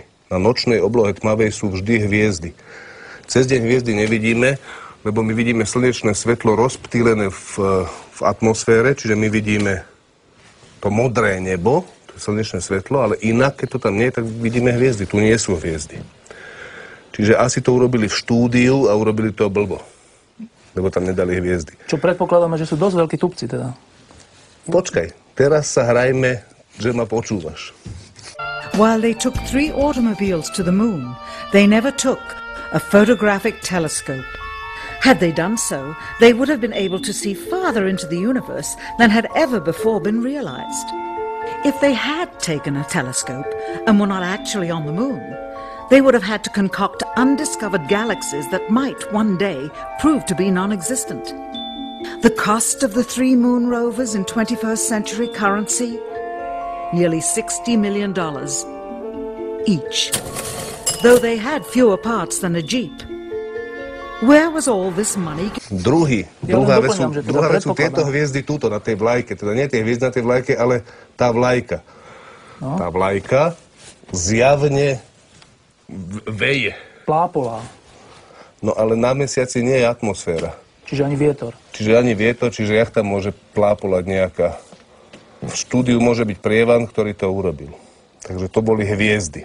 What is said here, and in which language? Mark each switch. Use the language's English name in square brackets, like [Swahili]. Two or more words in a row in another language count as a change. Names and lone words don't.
[Slovak] Na nočnej oblohe tmavej sú vždy hviezdy. Cez deň hviezdy nevidíme, lebo my vidíme slnečné svetlo rozptýlené v atmosfére, čiže my vidíme to modré nebo, to je slnečné svetlo, ale inak, keď to tam nie je, tak vidíme hviezdy. Tu nie sú hviezdy. Čiže asi to urobili v štúdiu a urobili to blbo. Lebo tam nedali hviezdy. Čo predpokladáme, že sú dosť veľkí tupci teda. Počkaj, teraz sa hrajme, že ma počúvaš. [English] While they took 3 automobiles to the moon, they never took a photographic telescope. Had they done so, they would have been able to see farther into the universe than had ever before been realized. If they had taken a telescope and were not actually on the moon, they would have had to concoct undiscovered galaxies that might one day prove to be non-existent. The cost of the 3 moon rovers in 21st century currency? Nearly $60 million each, though they had fewer parts than a Jeep. Where was all this money? [Slovak] Druhá vec sú tieto hviezdy túto na tej vlajke, teda nie tie hviezdy na tej vlajke, ale tá vlajka. No. Tá vlajka zjavne veje. Plápolá. No ale na mesiaci nie je atmosféra. Čiže ani vietor. Čiže jak tam môže plápolať nejaká. V štúdiu môže byť prievan, ktorý to urobil. Takže to boli hviezdy.